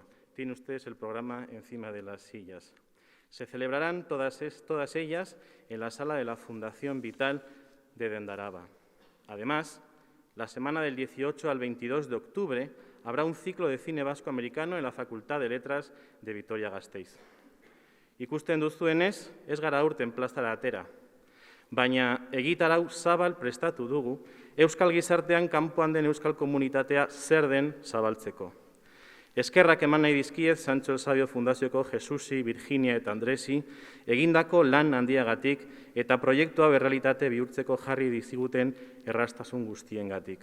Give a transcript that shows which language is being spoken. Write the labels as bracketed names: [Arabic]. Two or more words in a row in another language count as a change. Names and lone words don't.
[Spanish] Tienen ustedes el programa encima de las sillas. Se celebrarán todas ellas en la sala de la Fundación Vital de Dendaraba. Además, la semana del 18 al 22 de octubre habrá un ciclo de cine vasco-americano en la Facultad de Letras de Vitoria-Gasteiz. [Basque] Ikusten duzuenez, ez gara aurten plazara atera, baina egitarau zabal prestatu dugu euskal gizartean kanpoan den euskal komunitatea zer den zabaltzeko. Eskerrak eman nahi dizkiet Sancho el Sabio Fundazioko Jesusi, Virginia eta Andresi egindako lan handiagatik eta proiektua berrealitate bihurtzeko jarri diziguten erraztasun guztiengatik.